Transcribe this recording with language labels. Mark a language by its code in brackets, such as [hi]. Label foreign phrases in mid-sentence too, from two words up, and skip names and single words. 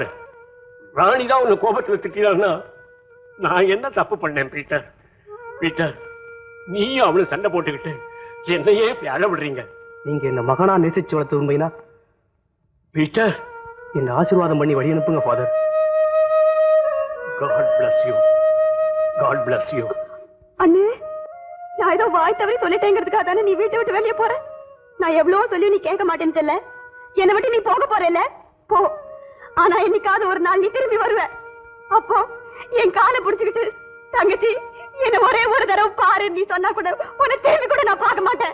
[ta] ராணிதான் உன்னை கோபத்துல திட்டான்னா நான் என்ன தப்பு பண்ணேன்? பீட்டர், நீயும் அவளும் சண்டை போட்டுக்கிட்டு என்னையே இப்படி அழ விடுறீங்க. நீங்க என்ன மகனா நேசிச்சு வளர்த்து உண்மைனா பீட்டர், என்ன ஆசீர்வாதம் பண்ணி வழி அனுப்புங்க ஃபாதர். [en] God bless you. God bless you. [ta] அண்ணே, நான் ஏதோ வாய் தவறி சொல்லிட்டேங்கிறதுக்காக தானே நீ வீட்டை விட்டு வெளியே போற. நான் எவ்வளவு சொல்லி நீ கேட்க மாட்டேன்னு தெரியல. என்னை விட்டு நீ போக போறல போ. ஆனா என்னைக்காவது ஒரு நாள் நீ திரும்பி வருவ. அப்போ என் காலை பிடிச்சுக்கிட்டு தங்கச்சி என்ன ஒரே ஒரு தடவை பாரு நீ சொன்னா கூட உன்னை திரும்பி கூட நான் பார்க்க மாட்டேன்.